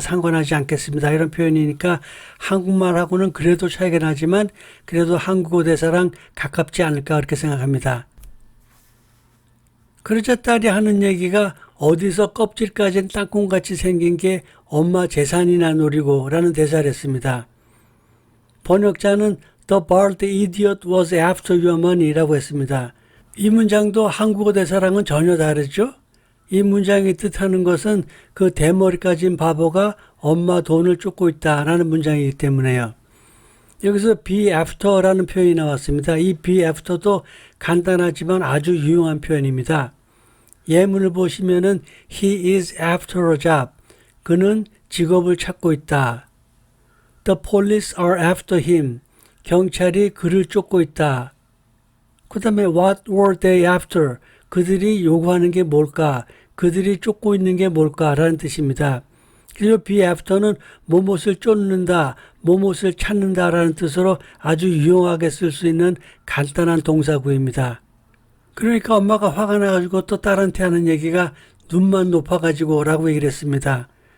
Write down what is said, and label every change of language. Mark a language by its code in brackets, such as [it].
[ko] 상관하지 않겠습니다. 이런 표현이니까 한국말하고는 그래도 차이가 나지만 그래도 한국어 대사랑 가깝지 않을까 그렇게 생각합니다. 그러자 딸이 하는 얘기가 어디서 껍질까지는 땅콩같이 생긴 게 엄마 재산이나 노리고 라는 대사를 했습니다. 번역자는 [en] The bald idiot was after your money [ko] 라고 했습니다. 이 문장도 한국어 대사랑은 전혀 다르죠? 이 문장이 뜻하는 것은 그 대머리 까진 바보가 엄마 돈을 쫓고 있다라는 문장이기 때문에요. 여기서 be after라는 표현이 나왔습니다. 이 be after도 간단하지만 아주 유용한 표현입니다. 예문을 보시면은 [en] he is after a job. [ko] 그는 직업을 찾고 있다. [en] The police are after him. [ko] 경찰이 그를 쫓고 있다. 그 다음에 [en] what were they after? [ko] 그들이 요구하는 게 뭘까? 그들이 쫓고 있는 게 뭘까? 라는 뜻입니다. 그리고 be after는 뭐뭇을 쫓는다, 뭐뭇을 찾는다 라는 뜻으로 아주 유용하게 쓸 수 있는 간단한 동사구입니다. 그러니까 엄마가 화가 나가지고 또 딸한테 하는 얘기가 눈만 높아가지고 라고 얘기를 했습니다.